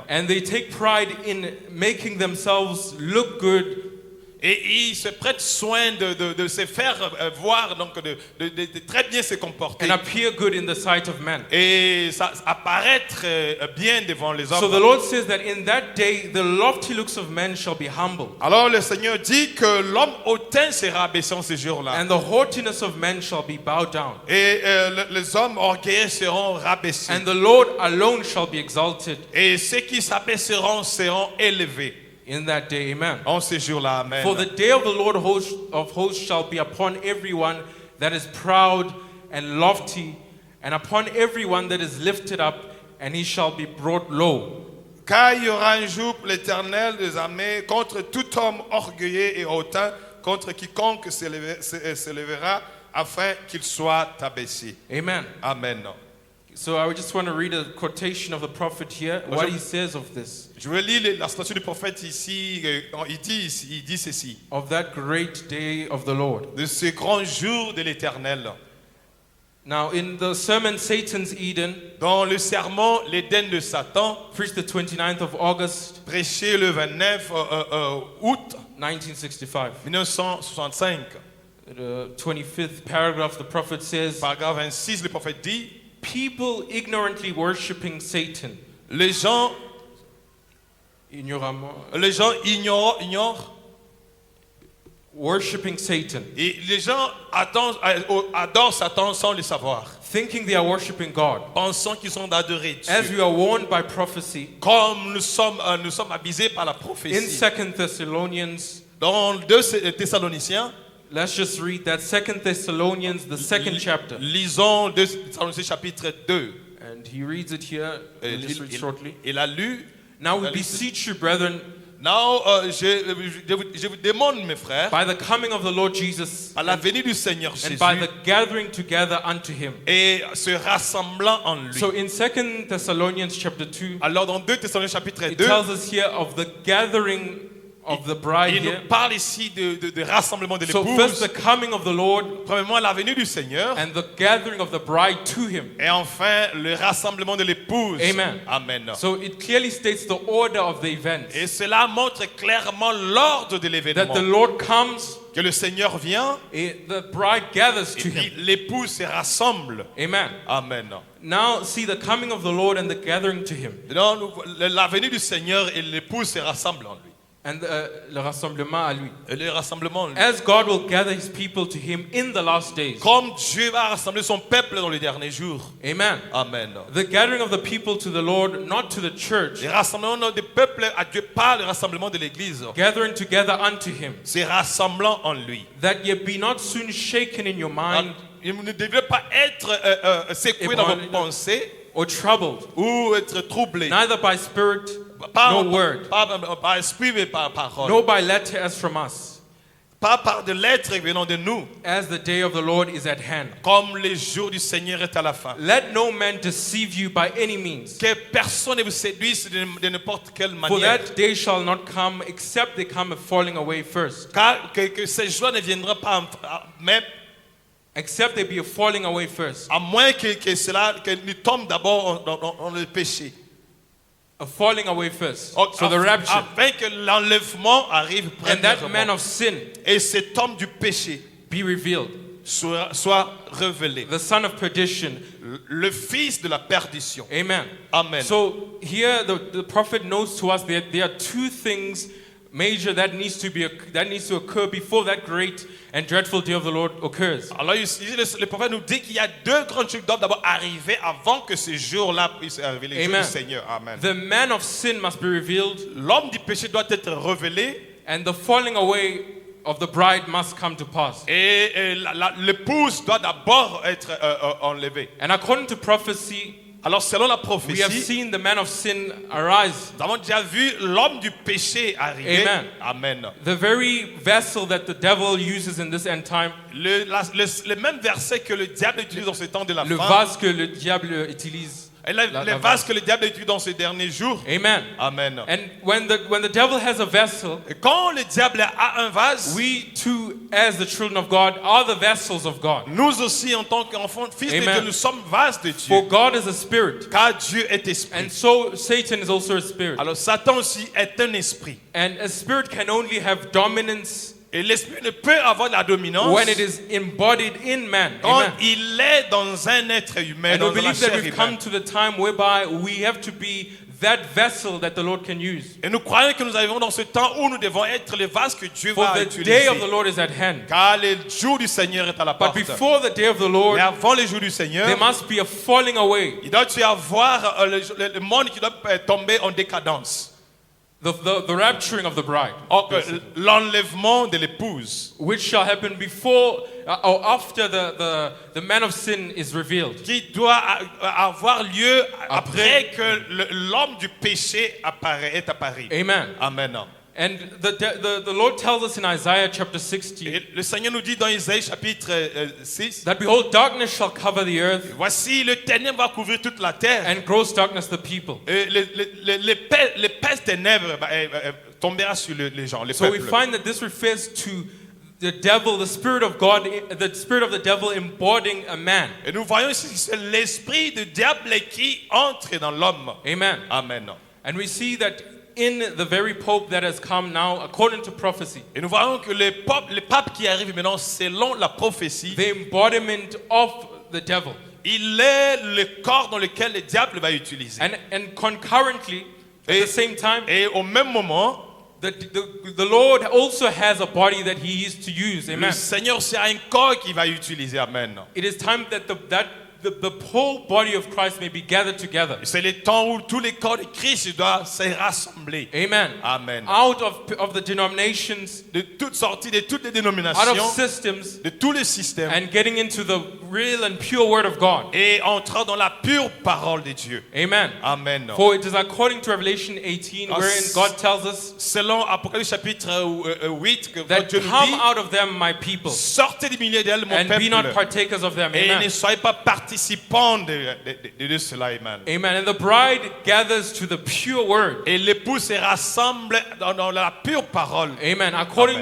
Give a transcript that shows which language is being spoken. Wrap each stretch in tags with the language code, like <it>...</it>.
<en>And they take pride in making themselves look good</en> <fr>Et ils se prêtent soin de se faire voir, donc de très bien se comporter.</fr> <en>and appear good in the sight of man.</en> <fr>Et ça apparaître bien devant les hommes.</fr> <en>So the Lord says that in that day the lofty looks of men shall be humbled,</en> <fr>Alors le Seigneur dit que l'homme hautain sera abaissé en ce jour-là.</fr> <en>and the haughtiness of men shall be bowed down,</en> <fr>Et les hommes orgueilleux seront rabaissés.</fr> <en>and the Lord alone shall be exalted</en> <fr>Et ceux qui s'abaisseront seront élevés.</fr> <en>in that day. Amen.</en> <fr>En ce jour-là, amen.</fr> <en>For the day of the Lord of hosts shall be upon everyone that is proud and lofty, and upon everyone that is lifted up, and he shall be brought low.</en> <fr>Car il y aura un jour pour l'Éternel des armées contre tout homme orgueilleux et hautain, contre quiconque se lèvera, afin qu'il soit abaissé.</fr> <en>Amen.</en> <fr>Amen.</fr> <en>So I just want to read a quotation of the prophet here, what he says of this,</en> <fr>Je vais lire la citation du prophète ici. Il dit ceci.</fr> <en>of that great day of the Lord.</en> <fr>De ce grand jour de l'Éternel.</fr> <en>Now, in the sermon Satan's Eden,</en> <fr>Dans le sermon l'Éden de Satan,</fr> <en>preached the 29th of August,</en> <fr>prêché le 29 août</fr> <en>1965,</en> <fr>1965,</fr> <en>the 25th paragraph, the prophet says,</en> <fr>paragraphe 26, le prophète dit,</fr> <en>people ignorantly worshipping Satan,</en> <fr>les gens ignoramment, ignorent</fr> <en>worshipping Satan,</en> <fr>et les gens adorent Satan sans le savoir,</fr> <en>thinking they are worshipping God.</en> <fr>pensant qu'ils sont d'adorer</fr> <en>As</en> <fr>Dieu.</fr> <en>we are warned by prophecy,</en> <fr>Comme nous sommes avisés par la</fr> <en>in</en> <fr>prophétie.</fr> <en>2 Thessalonians,</en> <fr>Dans 2 Thessaloniciens,</fr> <en>let's just read that 2 Thessalonians, the second chapter.</en> <fr>lisons 2 Thessaloniciens chapitre 2.</fr> <en>And he reads it here. We'll just read shortly.</en> <fr>Il a lu.</fr> <en>Now we</en> <fr>Allez,</fr> <en>beseech you, brethren,</en> <fr>Now, je vous demande, mes frères,</fr> <en>by the coming of the Lord Jesus</en> <fr>à la venue du Seigneur</fr> <en>and</en> <fr>Jésus</fr> <en>by the gathering together unto him.</en> <fr>et se rassemblant en lui.</fr> <en>So in 2 Thessalonians chapter 2,</en> <fr>Alors, dans 2 Thessaloniciens chapitre</fr> <en>it</en> <fr>2,</fr> <en>tells us here of the gathering of the bride</en> <fr>il</fr> <en>here.</en> <fr>nous parle ici de rassemblement de</fr> <en>So first</en> <fr>l'épouse.</fr> <en>the coming of the Lord</en> <fr>Premièrement, la venue du Seigneur.</fr> <en>and the gathering of the bride to him.</en> <fr>Et enfin, le rassemblement de l'épouse.</fr> <en>Amen.</en> <fr>Amen.</fr> <en>So it clearly states the order of the events.</en> <fr>Et cela montre clairement l'ordre de</fr> <en>That</en> <fr>l'événement.</fr> <en>the Lord comes,</en> <fr>Que le Seigneur vient</fr> <en>the bride gathers</en> <fr>et</fr> <en>to</en> <fr>puis</fr> <en>him.</en> <fr>l'épouse se rassemble.</fr> <en>Amen.</en> <fr>Amen.</fr> <en>Now see the coming of the Lord and the gathering to him.</en> <fr>Donc, la venue du Seigneur et l'épouse se rassemblent en lui. And le rassemblement à lui. Et le rassemblement en lui.</fr> <en>As God will gather his people to him in the last days.</en> <fr>Comme Dieu va rassembler son peuple dans les derniers jours.</fr> <en>Amen.</en> <fr>Amen.</fr> <en>The gathering of the people to the Lord, not to the church.</en> <fr>Le rassemblement des peuples à Dieu, pas le rassemblement de l'Église.</fr> <en>Gathering together unto him.</en> <fr>C'est rassemblant en lui.</fr> <en>That ye be not soon shaken in your mind</en> <fr>Il ne devrait pas être secoué dans vos pensées</fr> <en>or troubled,</en> <fr>ou être troublé.</fr> <en>neither by spirit,</en> <fr>Pas,</fr> <en>no word,</en> <fr>par esprit, mais par parole.</fr> <en>no by letter as from us,</en> <fr>Pas par de lettres venant de nous.</fr> <en>as the day of the Lord is at hand.</en> <fr>Comme le jour du Seigneur est à la fin.</fr> <en>Let no man deceive you by any means.</en> <fr>Que personne ne vous séduise de n'importe quelle</fr> <en>For</en> <fr>manière.</fr> <en>that day shall not come except they come a falling away first.</en> <fr>Car que ces jours ne viendront pas, même</fr> <en>Except they be a falling away first.</en> <fr>à moins que nous tombe d'abord dans le péché.</fr> <en>A falling away first. Oh, So the rapture.</en> <fr>Afin que l'enlèvement arrive</fr> <en>And that man</en> <fr>premièrement.</fr> <en>of sin</en> <fr>Et cet homme du péché</fr> <en>be revealed.</en> <fr>soit révélé.</fr> <en>The son of perdition.</en> <fr>Le fils de la perdition.</fr> <en>Amen.</en> <fr>Amen.</fr> <en>So here the prophet notes to us that there are two things major that needs to occur before that great and dreadful day of the Lord occurs.</en> <fr>Alors ici, le prophète nous dit qu'il y a deux grandes choses qui doivent d'abord arriver avant que ce jour-là puisse arriver, le jour</fr> <en>Amen.</en> <fr>du Seigneur. Amen.</fr> <en>The man of sin must be revealed,</en> <fr>L'homme du péché doit être révélé</fr> <en>and the falling away of the bride must come to pass.</en> <fr>et l'épouse doit d'abord être enlevée.</fr> <en>And according to prophecy,</en> <fr>Alors selon la</fr> <en>we have</en> <fr>prophétie,</fr> <en>seen the man of sin arise.</en> <fr>nous avons déjà vu l'homme du péché arriver.</fr> <en>Amen.</en> <fr>Amen.</fr> <en>The very vessel that the devil uses in this end time,</en> <fr>Le même verset que le diable utilise dans ce temps de la le fin. vase que le diable utilise. Et la les vases que le diable utilise dans ces derniers jours.</fr> <en>Amen.</en> <fr>Amen.</fr> <en>And when the devil has a vessel,</en> <fr>Et quand le diable a un vase,</fr> <en>we too, as the children of God, are the vessels of God.</en> <fr>nous aussi en tant qu'enfants, fils de</fr> <en>Amen.</en> <fr>Dieu, nous sommes vases de Dieu.</fr> <en>For God is a spirit,</en> <fr>Car Dieu est esprit.</fr> <en>and so Satan is also a spirit.</en> <fr>Alors Satan aussi est un esprit.</fr> <en>And a spirit can only have dominance</en> <fr>Et l'esprit ne peut avoir la dominance</fr> <en>when it is embodied in man.</en> <fr>quand</fr> <en>Amen.</en> <fr>il est dans un être humain,</fr> <en>And</en> <fr>dans</fr> <en>we</en> <fr>la</fr> <en>believe that</en> <fr>chair</fr> <en>we've come</en> <fr>humaine.</fr> <en>to the time whereby we have to be that vessel that the Lord can use.</en> <fr>Et nous croyons que nous arrivons dans ce temps où nous devons être les vases que Dieu</fr> <en>For</en> <fr>va</fr> <en>the</en> <fr>utiliser.</fr> <en>day of the Lord is at hand.</en> <fr>Car le jour du Seigneur est à la</fr> <en>But</en> <fr>porte.</fr> <en>before the day of the Lord,</en> <fr>Mais avant le jour du Seigneur,</fr> <en>there must be a falling away.</en> <fr>il doit y avoir le monde qui doit tomber en décadence.</fr> <en>The rapturing of the bride,</en> <fr>Or, l'enlèvement de l'épouse</fr> <en>which shall happen before or after the man of sin is revealed.</en> <fr>qui doit avoir lieu après que l'homme du péché est apparu.</fr> <en>Amen.</en> <fr>Amen.</fr> <en>And the Lord tells us in Isaiah chapter 60</en> <fr>Et le Seigneur nous dit dans Isaïe chapitre 6,</fr> <en>that behold, darkness shall cover the earth,</en> <fr>voici le ténèbre va couvrir toute la terre.</fr> <en>and gross darkness the people.</en> <fr>Et l'épaisse ténèbres tombera sur les gens, les</fr> <en>So we</en> <fr>peuples.</fr> <en>find that this refers to the devil, the spirit of God, the spirit of the devil embodying a man.</en> <fr>Et nous voyons ici que c'est l'esprit du diable qui entre dans l'homme.</fr> <en>Amen.</en> <fr>Amen.</fr> <en>And we see that in the very Pope that has come now, according to prophecy,</en> <fr>Et nous voyons que les papes qui arrivent maintenant, selon la prophétie,</fr> <en>the embodiment of the devil.</en> <fr>il est le corps dans lequel le diable va utiliser.</fr> <en>And concurrently, at</en> <fr>Et-</fr> <en>the same time,</en> <fr>Et au même moment,</fr> <en>the Lord also has a body that he is to use.</en> <fr>le</fr> <en>Amen.</en> <fr>Seigneur aussi a un corps qu'il va utiliser. Amen.</fr> <en>It is time that the whole body of Christ may be gathered together.</en> <fr>C'est le temps où tous les corps de Christ doivent se rassembler.</fr> <en>Amen.</en> <fr>Amen.</fr> <en>Out of the denominations,</en> <fr>De toutes sorties, de toutes les</fr> <en>out of</en> <fr>dénominations,</fr> <en>systems,</en> <fr>de tous les systèmes,</fr> <en>and getting into the real and pure word of God.</en> <fr>et entrant dans la pure parole de Dieu.</fr> <en>Amen.</en> <fr>Amen.</fr> <en>For it is according to Revelation 18, wherein God tells us</en> <fr>Selon Apocalypse chapitre 8, que</fr> <en>that</en> <fr>Dieu nous</fr> <en>come</en> <fr>dit,</fr> <en>out of them, my people,</en> <fr>sortez du milieu d'elle, mon</fr> <en>and be not</en> <fr>peuple,</fr> <en>partakers of them.</en> <fr>et</fr> <en>Amen.</en> <fr>ne soyez pas participants de cela. Amen.</fr> <en>Amen. And the bride gathers to the pure word.</en> <fr>Et l'époux se rassemble dans la pure parole.</fr> <en>Amen. According</en>